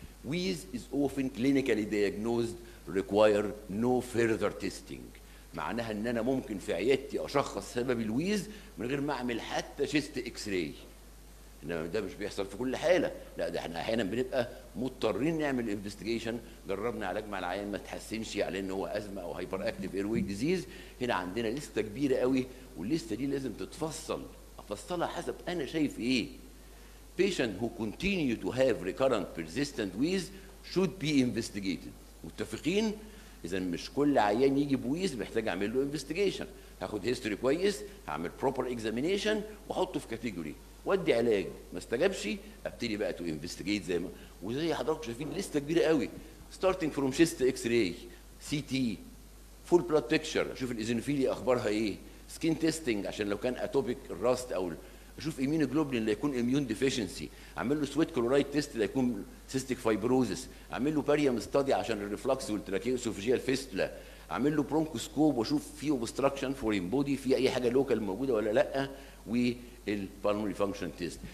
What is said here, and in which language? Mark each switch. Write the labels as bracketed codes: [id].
[en] Wheeze is often clinically diagnosed, require no further testing. [ar] معناها ان انا ممكن في عيادتي اشخص سبب الويز من غير ما اعمل حتى شيست اكس راي. انما ده مش بيحصل في كل حاله، لا ده احنا احيانا بنبقى مضطرين نعمل انفستيجيشن. جربنا علاج مع العيان ما تحسنش على ان هو ازمه او هايبر اكتيف اير واي ديزيز. هنا عندنا لسته كبيره قوي، واللسته دي لازم افصلها حسب انا شايف ايه. [en] Patient who continue to have recurrent persistent wheeze should be investigated. [ar] متفقين؟ إذا مش كل عيان يجي بويز محتاج أعمل له انفستيجيشن. هاخد هيستوري كويس، هعمل بروبر اكزامينيشن وأحطه في كاتيجوري، وأدي علاج. ما استجابش أبتدي بقى تو انفستيجيت زي ما وزي حضراتكم شايفين لسته كبيرة قوي. ستارتنج فروم شيست اكس راي، سي تي، فول بلاد بيكتشر، أشوف الإيزينوفيليا أخبارها إيه، سكين تيستنج عشان لو كان اتوبيك الراست أو اشوف ايميون جلوبلين اللي يكون اميون ديفيشنسي، اعمل له سويت كلورايد تيست اللي يكون سيستيك فايبروزس، اعمل له باريوم ستادي عشان الريفلكس والتراكيوسوفيجيال فيستولا، اعمل له برونكوسكوب واشوف فيه اوبستراكشن فورين بودي، في اي حاجه لوكال موجوده ولا لا، والبالمونري فانكشن تيست.